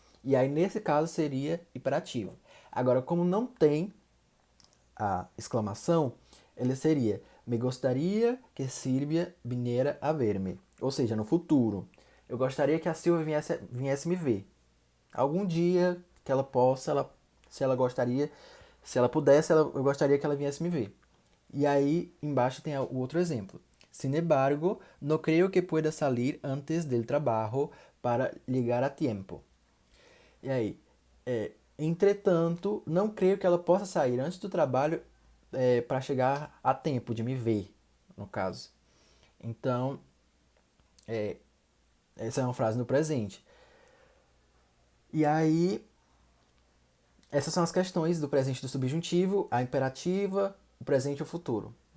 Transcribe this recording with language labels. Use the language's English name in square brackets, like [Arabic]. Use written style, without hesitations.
[Portuguese] E aí, nesse caso, seria imperativo. Agora, como não tem a exclamação, ele seria: me gostaria que Silvia [Spanish] viniera a ver-me. [Portuguese] Ou seja, no futuro. Eu gostaria que a Silvia viesse me ver. Algum dia que ela possa, se ela gostaria, se ela pudesse, eu gostaria que ela viesse me ver. E aí, embaixo tem o outro exemplo. [Spanish] Sin embargo, no creo que pueda salir antes del trabajo para llegar a tiempo. [Portuguese] E aí, entretanto, não creio que ela possa sair antes do trabalho para chegar a tempo de me ver, no caso. Então, essa é uma frase no presente. E aí, essas são as questões do presente do subjuntivo, a imperativa, o presente e o futuro.